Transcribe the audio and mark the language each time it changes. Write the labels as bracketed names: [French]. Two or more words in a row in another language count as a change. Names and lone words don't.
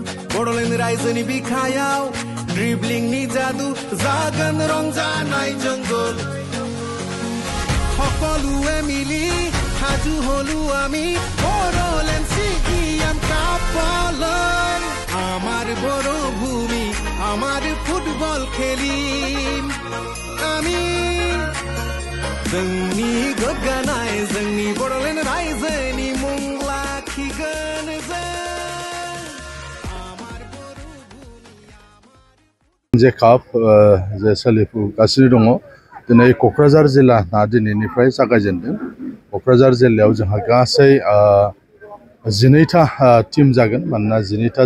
[Bodo] बड'लेण्ड रायजोनि बिखायाव ड्रिब्लिंनि जादु जागोन रंजानाय जंगल [Assamese] সকলোৱে মিলি সাজু হলো আমি বড়োলেণ্ড সিকিয়াম কাপলৈ আমার বড় ভূমি আমার ফুটবল খেলিম আমি [Bodo] जोंनि गोग्गानाय जोंनि बड'लेण्ड रायजोनि मुं लाखिगोन जों जे काप जे सोलिफुगासिनो दङ दिनै क'क्राझार जिल्लाना दिनैनिफ्राय जागायजेनदों क'क्राझार जिल्लायाव जोंहा गासै 12टा टीम जागोन मानोना 12टा